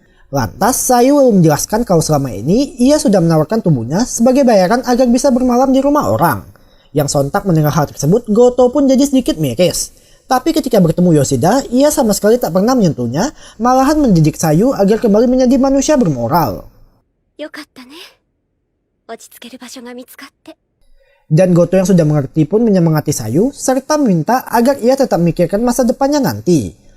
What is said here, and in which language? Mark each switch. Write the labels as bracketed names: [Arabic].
[Indonesian] Lantas Sayu lalu menjelaskan kalau selama ini ia sudah menawarkan tubuhnya sebagai bayaran agar bisa bermalam di rumah orang. Yang sontak mendengar hal tersebut, Goto pun jadi sedikit miris. Tapi ketika bertemu Yoshida, ia sama sekali tak pernah menyentuhnya, malahan mendidik Sayu agar kembali menjadi manusia bermoral. [Japanese] よかったね。落ち着ける場所が見つかって。 [Indonesian] Dan Goto yang sudah mengerti pun menyemangati Sayu, serta meminta agar ia tetap memikirkan masa depannya nanti.